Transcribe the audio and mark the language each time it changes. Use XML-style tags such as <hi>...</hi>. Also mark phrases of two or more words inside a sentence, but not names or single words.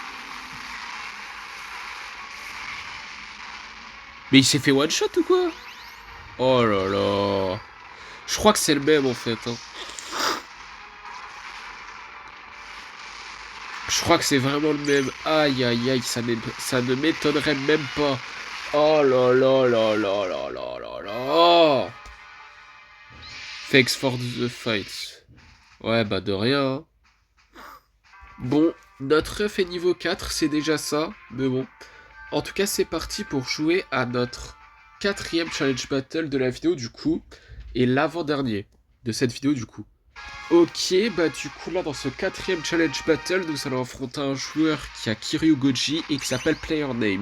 <fr>Mais il s'est fait</fr> <en>one shot</en> <fr>ou quoi? Oh là là. Je crois que c'est le même en fait. Hein. Je crois que c'est vraiment le même. Aïe aïe aïe, ça ne m'étonnerait même pas. Oh là là là là là là là là.</fr> <en>Thanks for the fight.</en> <fr>Ouais, bah de rien. Hein. Bon, notre œuf est niveau 4, c'est déjà ça. Mais bon. En tout cas, c'est parti pour jouer à notre quatrième</fr> <en>challenge battle</en> <fr>de la vidéo du coup. Et l'avant-dernier de cette vidéo du coup. Ok, bah du coup là dans ce quatrième</fr> <en>challenge battle,</en> <fr>nous allons affronter un joueur qui a Kiryu Goji et qui s'appelle Player Name.</fr>